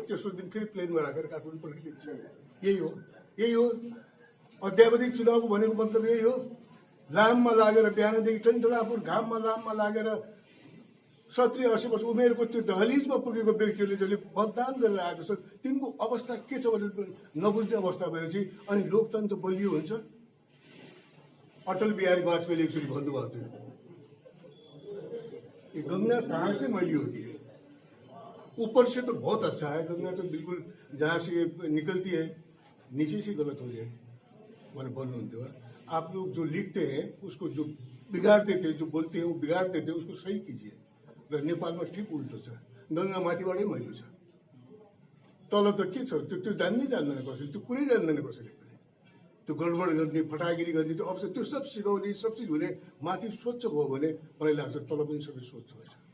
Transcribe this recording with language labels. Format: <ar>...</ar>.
<ne>तेस्रो दिन फेरि प्लेनमा राखेर काठमाडौँ पठाइदिन्छ। यही हो अध्यावधिक चुनावको भनेको मतलब यही हो। लाममा लागेर बिहानदेखि टन्टलापुर घाममा लाममा लागेर 70 80 वर्ष उमेरको त्यो दहलिजमा पुगेको व्यक्तिहरूले जसले मतदान गरेर आएको छ तिनको अवस्था के छ भनेर नबुझ्ने अवस्था भएपछि अनि लोकतन्त्र बलियो हुन्छ। अटल बिहारी वाजपेयीले एकचोटि भन्नुभएको थियो,</ne> <hi>ये गंगा कहाँ से मैली होती है, ऊपर से तो बहुत अच्छा है, गंगा तो बिल्कुल जहाँ से निकलती है नीचे से गलत हो जाए मैंने बोल्नुहुन्थ्यो। आप लोग जो लिखते हैं उसको जो बिगाड़ देते हैं, जो बोलते हैं वो बिगाड़ देते हैं, उसको सही कीजिए।</hi> <ne>र नेपालमा ठिक उल्टो छ, गंगा माथिबाटै मैलो छ, तल त के छ त्यो जान्नै जान्दैन कसैले, त्यो कुरै जान्दैन कसैले पनि। त्यो गडबड गर्ने फटागिरी गर्ने त्यो अवसर त्यो सब सिकाउने सब चिज हुने माथि स्वच्छ भयो भने मलाई लाग्छ तल पनि सबै स्वच्छ हुन्छ।</ne>